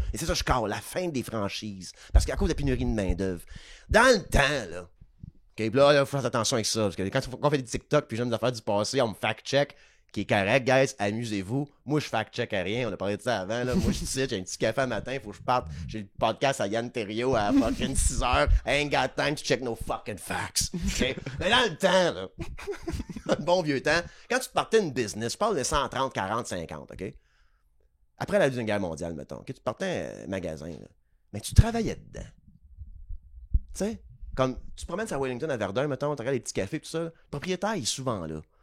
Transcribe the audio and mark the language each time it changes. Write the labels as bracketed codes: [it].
[fr] Et c'est ça, je carre, la fin des franchises. Parce qu'à cause de la pénurie de main-d'œuvre. Dans le temps, là, OK, là, il faut faire attention avec ça. Parce que quand on fait des TikTok puis j'aime des affaires du passé, on me fact-check, qui est correct, guys, amusez-vous. Moi, je fact-check à rien. On a parlé de ça avant, là. Moi, je suis ici, j'ai un petit café à matin, il faut que je parte. J'ai le podcast à Yann Terriot à fucking 6h. [en] I ain't got time to check no fucking facts. [fr] OK? Mais dans le temps, là, dans le bon vieux temps, quand tu te partais une business, je parle de 130, 40, 50, OK? Après la Deuxième Guerre mondiale, mettons, OK? Tu partais un magasin, là. Mais tu travaillais dedans. Tu sais? Comme, tu te promènes à Wellington, à Verdun, mettons, tu regardes les petits cafés, tout ça. Le propriétaire, il est souvent là.